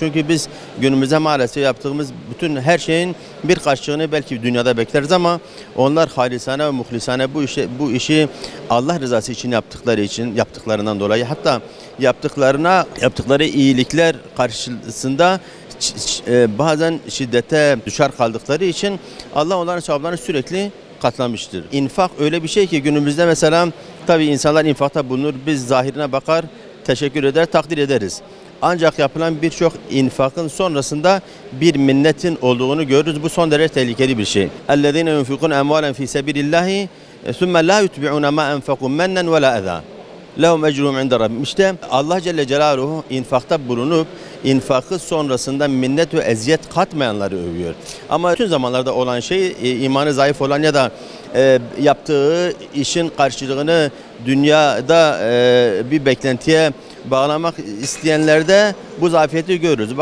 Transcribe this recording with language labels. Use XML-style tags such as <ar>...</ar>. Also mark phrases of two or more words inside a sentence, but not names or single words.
<tr>Çünkü biz günümüzde maalesef yaptığımız bütün her şeyin bir karşılığını belki dünyada bekleriz ama onlar halisane ve muhlisane bu işi Allah rızası için yaptıklarından dolayı, hatta yaptıkları iyilikler karşısında bazen şiddete düşer kaldıkları için Allah onların sevaplarını sürekli katlamıştır. İnfak öyle bir şey ki günümüzde mesela tabii insanlar infakta bulunur. Biz zahirine bakar, teşekkür eder, takdir ederiz. Ancak yapılan birçok infakın sonrasında bir minnetin olduğunu görürüz. Bu son derece tehlikeli bir şey.</tr> <ar>اَلَّذ۪ينَ يُنْفِقُونَ اَمْوَالًا ف۪ي سَبِيلِ اللّٰهِ ثُمَّ لَا يُتْبِعُونَ مَا أَنْفَقُوا مَنًّا وَلَا اَذًا لَهُمْ اَجْرُهُمْ عِنْدَ رَبِّهِمْ.</ar> <tr>İşte Allah Celle Celaluhu infakta bulunup infakı sonrasında minnet ve eziyet katmayanları övüyor. Ama bütün zamanlarda olan şey imanı zayıf olan ya da yaptığı işin karşılığını dünyada bir beklentiye bağlamak isteyenlerde bu zafiyeti görürüz.</tr>